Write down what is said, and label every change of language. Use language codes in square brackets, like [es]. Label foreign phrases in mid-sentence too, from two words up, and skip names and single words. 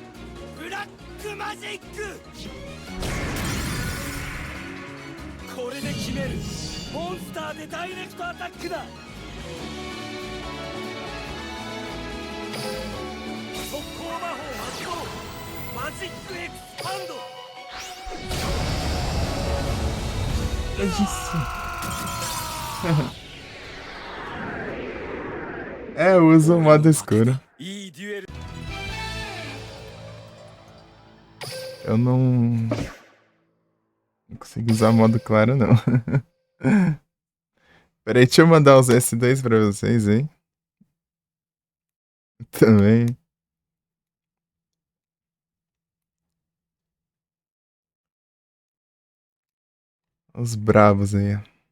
[ja] ブラックマジック。これで決める。モンスターでダイレクトアタックだ。速攻魔法発動。マジックエクスパンド。 [pt] É, eu uso o modo escuro. [ja] いいデュエル。 [pt] Eu não consigo usar modo claro, não. Peraí, deixa eu mandar os S2 pra vocês, hein? Também. Os bravos aí, ó.